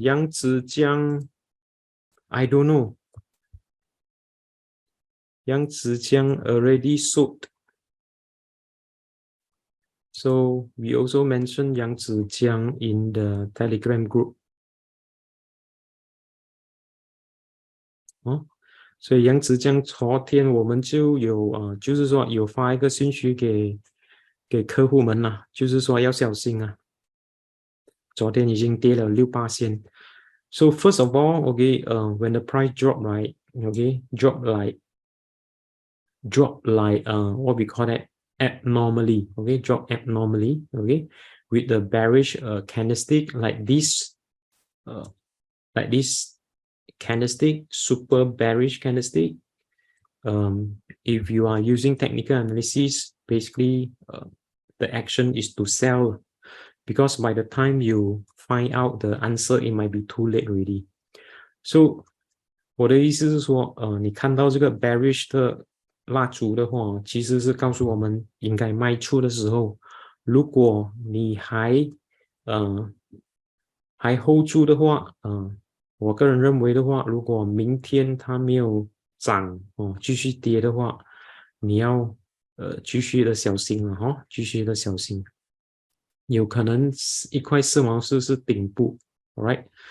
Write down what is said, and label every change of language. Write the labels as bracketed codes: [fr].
[en] Yang Zijiang, I don't know. Yang Zijiang already sold. So we also mentioned Yang Zijiang in the Telegram group. [zh] 哦，所以杨子江昨天我们就有就是说有发一个信息给客户们啦，就是说要小心啊。昨天已经跌了6%。 [en] So first of all, okay, when the price drop, right, okay, drop like what we call that abnormally, okay, drop abnormally, okay, with the bearish candlestick like this candlestick, super bearish candlestick. If you are using technical analysis, basically the action is to sell, because by the time you find out the answer, it might be too late already. [zh] So 我的意思是说，你看到这个 bearish 的蜡烛的话，其实是告诉我们应该卖出的时候。如果你还 hold 住的话，我个人认为的话，如果明天它没有涨继续跌的话，你要继续的小心了哈，继续的小心，有可能一块四毛四是顶部 ，right？